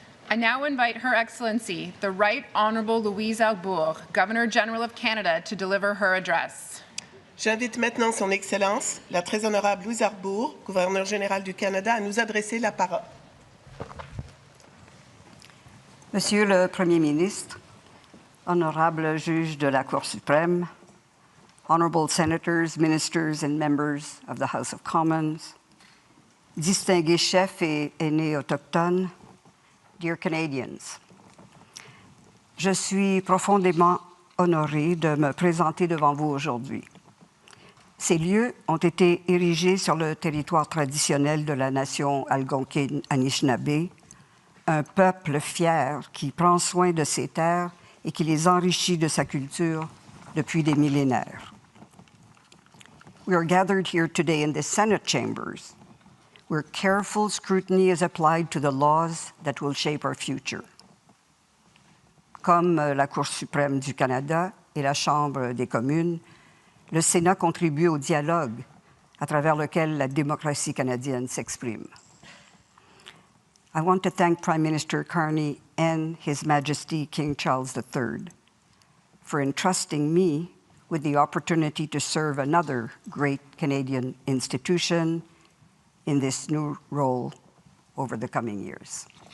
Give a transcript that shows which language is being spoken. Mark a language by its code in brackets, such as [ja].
[en] I now invite Her Excellency, the Right Honourable Louise Arbour, Governor-General of Canada, to deliver her address. [fr] J'invite maintenant Son Excellence, la très honorable Louise Arbour, gouverneur général du Canada, à nous adresser la parole. Monsieur le Premier ministre, honorable juge de la Cour suprême, [en] honorable senators, ministers, and members of the House of Commons, [fr] distingués chefs et aînés autochtones, [en] dear Canadians, [fr] je suis profondément honoré de me présenter devant vous aujourd'hui. Ces lieux ont été érigés sur le territoire traditionnel de la nation algonquine Anishinaabe, un peuple fier qui prend soin de ses terres et qui les enrichit de sa culture depuis des millénaires. [en] We are gathered here today in the Senate chambers, where careful scrutiny is applied to the laws that will shape our future. [fr] Comme la Cour suprême du Canada et la Chambre des communes, le Sénat contribue au dialogue à travers lequel la démocratie canadienne s'exprime. [en] I want to thank Prime Minister Carney and His Majesty King Charles III for entrusting me with the opportunity to serve another great Canadian institution in this new role over the coming years.